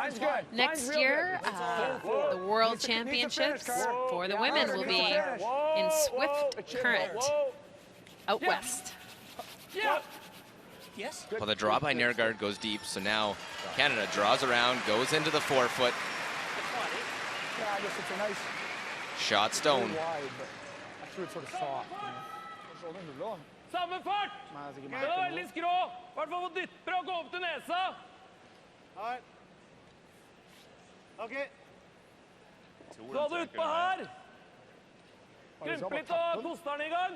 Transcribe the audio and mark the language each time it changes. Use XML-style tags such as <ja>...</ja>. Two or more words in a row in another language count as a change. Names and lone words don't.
<en>Next year, the World Championships for the women will be in Swift Current out west. Yeah. Yes. Well, the draw by Nergard goes deep, so now Canada draws around, goes into the 4-foot. Yeah, I guess it's a nice Shot stone. wide, but I threw it sort of soft.</en> <no>Samme fart! Det var veldig skrå. I hvert fall få dytte og gå opp til nesa. Her. OK. Så du utpå her. Krympe litt og koste den i gang.</no>